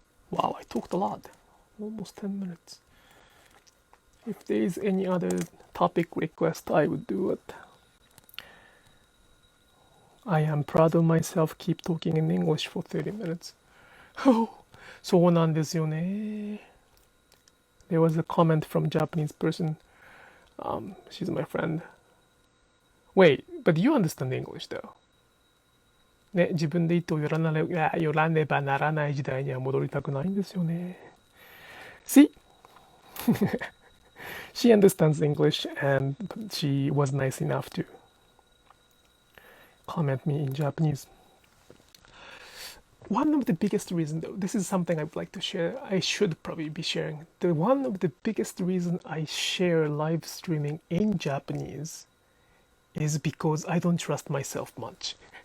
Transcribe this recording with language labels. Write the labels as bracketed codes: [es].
[en] Wow, I talked a lot, almost 10 minutes. If there is any other topic request, I would do it. I am proud of myself, keep talking in English for 30 minutes. [ja] Oh, そうなんですよね. [en] There was a comment from a Japanese person. She's my friend. Wait, but you understand English though. [ja] ね、自分で糸を寄らねばならない時代には戻りたくないんですよね. [en] See? She understands English and she was nice enough to comment me in Japanese. One of the biggest reasons, though, this is something I would like to share, I should probably be sharing. One of the biggest reasons I share live streaming in Japanese is because I don't trust myself much.